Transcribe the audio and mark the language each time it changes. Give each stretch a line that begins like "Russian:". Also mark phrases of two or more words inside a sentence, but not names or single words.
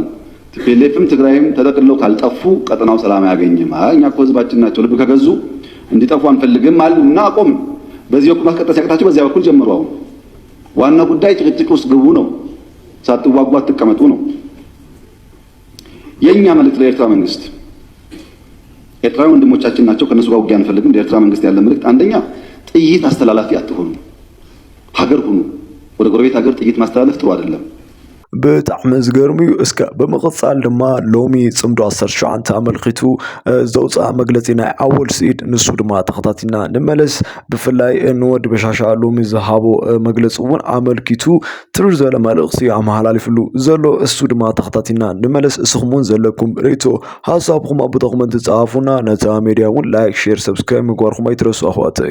Amharic: ቲፒኤልኤፍም ትግራይም ተጠቅልለው ካልጠፉ ቀጠናው ሰላም አያገኝም። እኛ እኮ ህዝባችን ናቸው፣ ልብ ከገዙ እንዲጠፉ አንፈልግም አልና አቆም። በዚህ በኩል ማስቀጠል ሲያቅታቸው በዚያ በኩል ጀምሩ። አሁን ዋና ጉዳይ ጭቅጭቅ ውስጥ ግቡ ነው፣ ሳትዋጉ አትቀመጡ ነው። የኛ መልእክት ለኤርትራ መንግስት፣ ኤርትራውያን ወንድሞቻችን ናቸው፣ ከነሱ ጋር ውጊያ አንፈልግም። ለኤርትራ መንግስት ያለ መልእክት አንደኛ ጥይት አስተላላፊ አትሆኑ፣ ሀገር ሁኑ። ወደ ጎረቤት ሀገር ጥይት ማስተላለፍ ጥሩ አይደለም።
Tigrinya: ብጣዕሚ ዝገርም እዩ። እስከ ብምቕፃል ድማ ሎሚ ፅምዶ 19 ኣመልኪቱ ዘውፅአ መግለፂ ናይ ኣወል ስኢድ ንሱ ድማ ተኸታቲና ንመለስ። ብፍላይ ንወዲ በሻሻ ሎሚ ዝሃቦ መግለፂ እውን ኣመልኪቱ ትርር ዝበለ መልእኽቲ ኣመሓላሊፍሉ ዘሎ እሱ ድማ ተኸታቲና ንመለስ። እስኹም እውን ዘለኩም ርእቶ ሃሳብኩም ኣብ ኮመንት ፃሓፉና። ነታ ሚድያ እውን
English: like, share, subscribe
Tigrinya: ምግባርኩም ኣይትረሱ ኣኽዋተይ።